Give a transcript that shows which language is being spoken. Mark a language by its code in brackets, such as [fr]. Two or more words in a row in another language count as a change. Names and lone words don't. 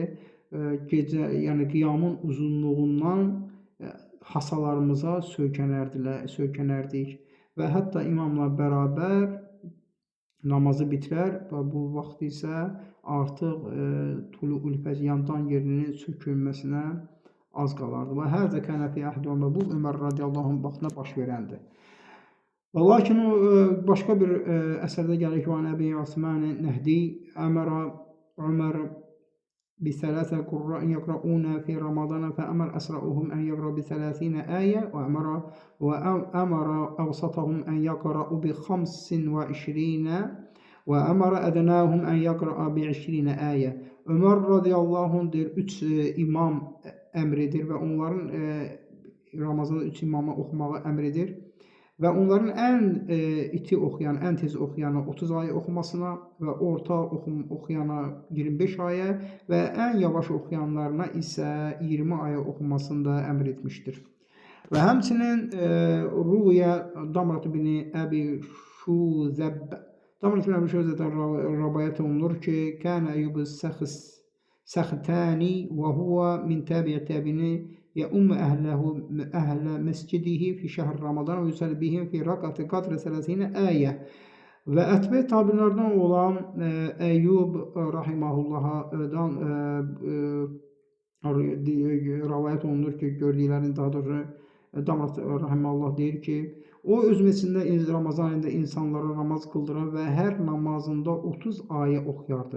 [az] Gecə, yəni qiyamın uzunluğundan hasalarımıza söykənərdik və hətta imamla bərabər namazı bitirər və bu vaxt isə artıq [ar] طلوع الفجر, [az] yandan yerinin sökülməsinə az qalardı. [ar] وهذا كان في عهد عمر, [az] bu Ömər [ar] رضي الله عنه [az] vaxtında baş verəndir. Və lakin o başqa bir əsərdə gəlir ki, Əbi Osman Nəhdi [ar] أمر عمر بثلاثة قراء يقرؤون في رمضان فأمر أسرعهم أن يقرأ ب30 آية وأمر أوسطهم أن يقرأ ب25 وأمر أدناهم أن يقرأ ب20 آية. [az] Ömər [ar] رضي الله عنه [az] deyir, 3 imam əmr edir və onların Ramazanda 3 imama oxumağı əmr edir. Və onların ən iti oxuyan, ən tez oxuyana 30 ayə oxumasına və orta oxuyana 25 ayə və ən yavaş oxuyanlarına isə 20 ayə oxumasını da əmr etmişdir. Və həmçinin Ruya Damrat bin Əbi Şuzəb, Damrat bin Əbi Şuzəbdən rəvayət olunur ki, [ar] كان أيوب السختياني وهو من تابعي التابعين يؤم أهل مسجده في شهر رمضان ويصلي بهم في ركعة قدر 30 آية. [az] Və ətbə tabinlərdən olan Əyyub rahimahullahdan rəvayət olunur ki, gördüklərini, daha doğrusu Damrat rahimahullah deyir ki, o öz məscidində Ramazan ayında insanlara namaz qıldıran və hər namazında 30 ayə oxuyardır.